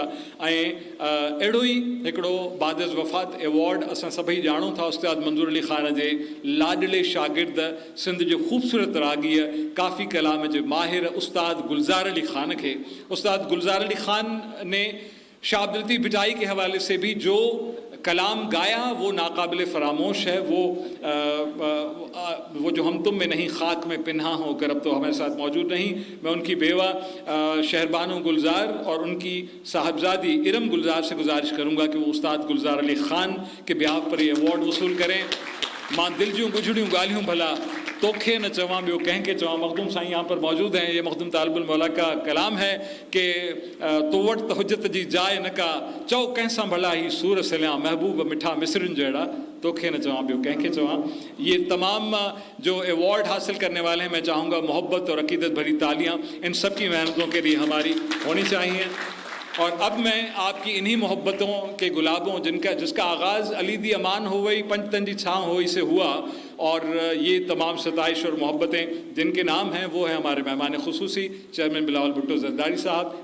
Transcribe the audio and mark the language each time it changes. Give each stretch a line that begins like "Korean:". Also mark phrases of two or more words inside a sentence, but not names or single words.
Sindhi: ऐं अहिड़ो ई हिकिड़ो बादिज़ वफ़ात एवॉर्ड असां सभई ॼाणूं था उस्ताद मंज़ूर अली ख़ान जे लाडले शागिर्द, सिंध जे ख़ूबसूरत रागीअ, काफ़ी कलाम जे माहिर उस्ताद गुलज़ार अली ख़ान खे।
Urdu: استاد گلزار علی خان نے شاہ عبداللطیف بھٹائی کے حوالے سے بھی جو کلام گایا وہ ناقابل فراموش ہے. وہ جو ہم تم میں نہیں خاک میں پنہاں ہو کر اب تو ہمارے ساتھ موجود نہیں. میں ان کی بیوہ شہربانو گلزار اور ان کی صاحبزادی ارم گلزار سے گزارش کروں گا کہ وہ استاد گلزار علی خان کے بیہاف پر یہ ایوارڈ وصول کریں.
Sindhi: मां दिल जूं गुजड़ियूं ॻाल्हियूं भला तोखे न चवां ॿियो कंहिंखे चवां।
Urdu: مخدوم سائیں یہاں پر موجود ہیں۔ یہ مخدوم طالب المولیٰ کا کلام ہے کہ
Sindhi: तो वटि त हुजत जी जाइ न का, चओ कंहिंसां भला ही सूर सलिया, महबूब मिठा मिसरिन जहिड़ा, तोखे न चवां ॿियो कंहिंखे चवां।
Urdu: یہ تمام جو ایوارڈ حاصل کرنے والے ہیں، میں چاہوں گا محبت اور عقیدت بھری تالیاں ان سب کی محنتوں کے لیے ہماری ہونی چاہیے. اور اب میں آپ کی انہی محبتوں کے گلابوں جس کا آغاز علی دی امان ہو گئی، پنجتن جی چھاؤں ہوئی سے ہوا، اور یہ تمام ستائش اور محبتیں جن کے نام ہیں وہ ہے ہمارے مہمان خصوصی چیئرمین بلاول بھٹو زرداری صاحب.